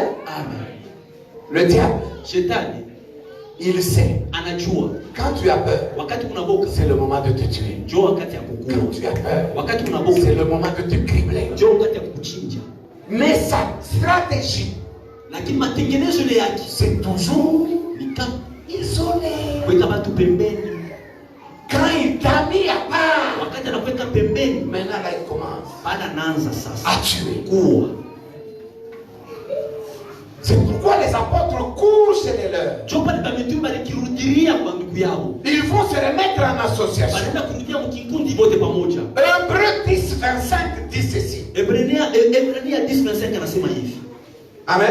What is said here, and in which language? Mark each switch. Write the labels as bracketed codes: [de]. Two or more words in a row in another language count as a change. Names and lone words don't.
[fr] Le diable, il sait. Quand tu as peur, c'est le moment de te tuer. Quand tu as peur, c'est le moment de te cribler. Mais sa stratégie [sw] lakini matengenezo ile yake [fr] c'est toujours isolé. [sw] Weka watu pembeni. [fr] Quand il t'a mis à part, [sw] wakati anakuweka pembeni, [fr] maintenant là il commence [sw] anaanza sasa [fr] à tuer. [sw] Kuwa. [fr] C'est pourquoi les apôtres courent chez les leurs. Ils vont se remettre en association. Hébreux 10, 25 dit ceci. Amen.